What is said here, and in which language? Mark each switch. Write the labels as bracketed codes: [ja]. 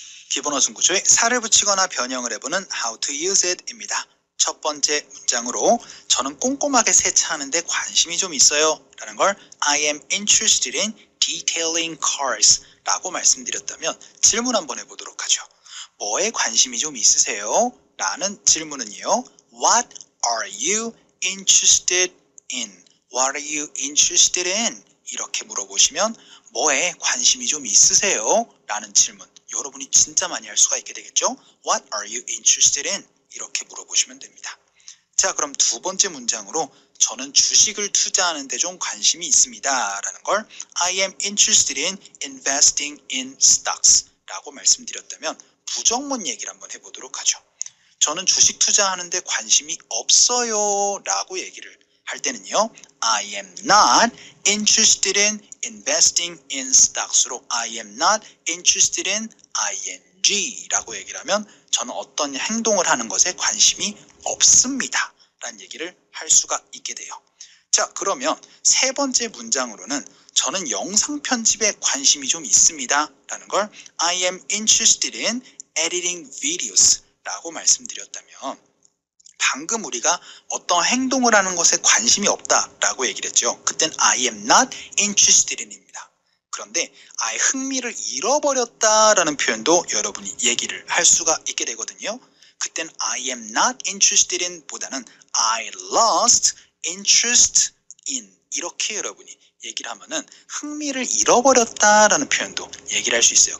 [ko] 기본어 순구조에 살을 붙이거나 변형을 해보는 How to use it 입니다. 첫 번째 문장으로 저는 꼼꼼하게 세차하는데 관심이 좀 있어요 라는 걸 [en] I am interested in detailing cars [ko] 라고 말씀드렸다면 질문 한번 해보도록 하죠. 뭐에 관심이 좀 있으세요? 라는 질문은요. [en] What are you interested in? What are you interested in? [ko] 이렇게 물어보시면 뭐에 관심이 좀 있으세요? 라는 질문 여러분이 진짜 많이 할 수가 있게 되겠죠? [en] What are you interested in? [ko] 이렇게 물어보시면 됩니다. 자, 그럼 두 번째 문장으로 저는 주식을 투자하는 데 좀 관심이 있습니다 라는 걸 [en] I am interested in investing in stocks [ko] 라고 말씀드렸다면 부정문 얘기를 한번 해보도록 하죠. 저는 주식 투자하는 데 관심이 없어요 라고 얘기를 할 때는요. [en] I am not interested in investing in stocks [ko] 로 [en] I am not interested in ing [ko] 라고 얘기를 하면 저는 어떤 행동을 하는 것에 관심이 없습니다 라는 얘기를 할 수가 있게 돼요. 자, 그러면 세 번째 문장으로는 저는 영상 편집에 관심이 좀 있습니다 라는 걸 [en] I am interested in editing videos [ko] 라고 말씀드렸다면 방금 우리가 어떤 행동을 하는 것에 관심이 없다라고 얘기를 했죠. 그땐 [en] I am not interested in [ko] 입니다. 그런데 I 흥미를 잃어버렸다라는 표현도 여러분이 얘기를 할 수가 있게 되거든요. 그땐 [en] I am not interested in [ko] 보다는 [en] I lost interest in [ko] 이렇게 여러분이 얘기를 하면은 흥미를 잃어버렸다라는 표현도 얘기를 할 수 있어요.